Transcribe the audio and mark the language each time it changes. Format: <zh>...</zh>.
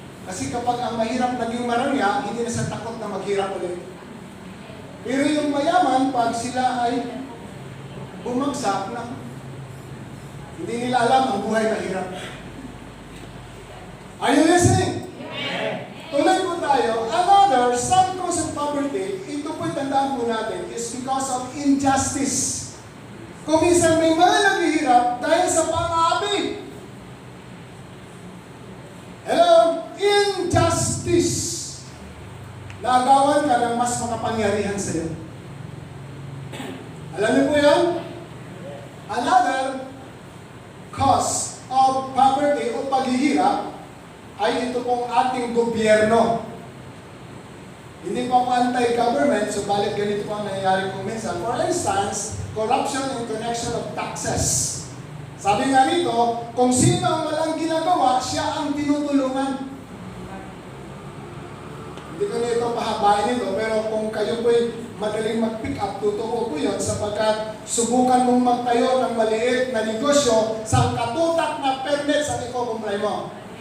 <tl>Kasi kapag ang mahirap naging marangya, hindi na siya takot na maghirap ulit. Pero yung mayaman, pag sila ay bumagsak na, hindi nila alam ang buhay mahirap.</tl> <en>Are you listening?</en> <tl>Tuloy po tayo.</tl> <en>Another, some cause of poverty,</en> <tl>ito po tandaan po natin,</tl> <en>is because of injustice.</en> <tl>Kung minsan may mga naghihirap dahil sa pang-aapi. Hello? Injustice. Naagawan ka ng mas makapangyarihan sa iyo. Alam niyo po yan?</tl> <en>Another cause of poverty</en> <tl>o paghihirap ay ito pong ating gobyerno. Hindi po ako anti-government, so balik ganito po ang nangyayari kung minsan.</tl> <en>For instance, corruption in connection of taxes.</en> <tl>Sabi nga rito, kung sino ang walang ginagawa, siya ang tinutulungan. Hindi ko na ito pahabain nito, pero kung kayo po'y madaling mag-pick up, totoo po yun, sapagkat subukan mong magtayo ng maliit na negosyo sa katutak na permit sa iko-comply mo.</tl>